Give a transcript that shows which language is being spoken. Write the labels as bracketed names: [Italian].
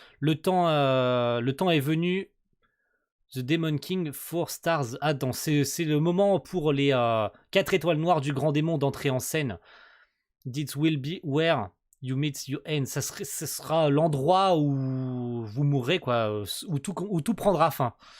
[French] Le temps est venu. [English] The Demon King, 4 stars. [French] Attends, c'est le moment pour les 4 étoiles noires du grand démon d'entrer en scène. [English] This will be where you meet your end. [French] Ce sera l'endroit où vous mourrez, quoi, où tout prendra fin.